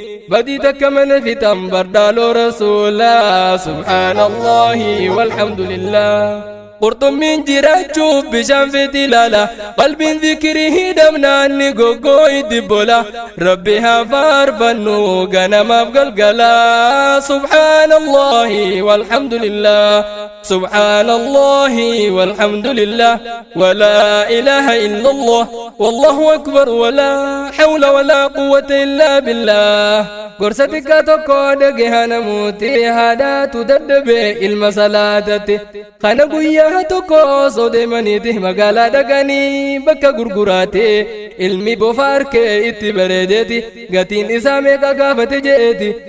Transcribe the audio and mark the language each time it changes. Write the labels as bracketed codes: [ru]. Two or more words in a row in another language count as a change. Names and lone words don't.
[om] Badii takka mana fitan bardaaloo rasuula. [ar] سبحان الله والحمد لله. [om] Qurxummiin jiraachuuf bishaan fiti ilaala. Qalbiin zikirii hidhamnaan ni goggoo itti bola. Rabbi haa faarfannu ganamaaf galgala. [ar] سبحان الله والحمد لله. سبحان الله والحمد لله. ولا إله إلا الله. والله أكبر. ولا حول ولا قوة إلا بالله. [om] Gorsa xiqqaa tokko dhage hana muuti haadhaatu dadhabe ilma salaatatti. Kana guyyaa tokko osoo deemaniiti magaalaa dhaqanii bakka gurguraate. Ilmi bofa harkee itti bareedeeti. Gatiin isaa meeqa gaafate je'eeti.